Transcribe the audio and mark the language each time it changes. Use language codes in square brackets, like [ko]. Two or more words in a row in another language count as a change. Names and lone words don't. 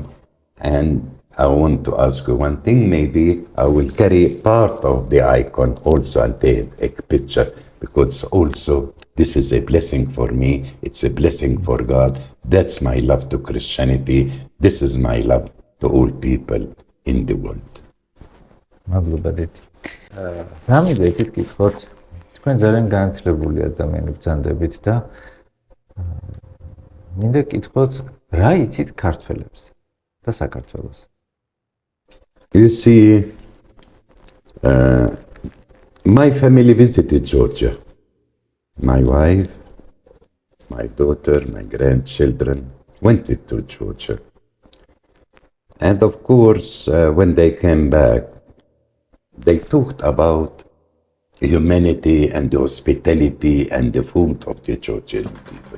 [en] And I want to ask you one thing, maybe I will carry part of the icon also and take a picture, because also this is a blessing for me, it's a blessing for God. That's my love to Christianity. This is my love to all people in the world. [ka] მადლობა დედი. რამიდე თვითკითხოთ, თქვენ ძალიან განათლებული ადამიანი ბრძანდებით და მინდა კითხოთ, რა იცით ქართველებს და საქართველოს? [en] You see, my family visited Georgia. My wife, my daughter, my grandchildren went to Georgia. And of course, when they came back, they talked about humanity and the hospitality and the food of the Georgian people.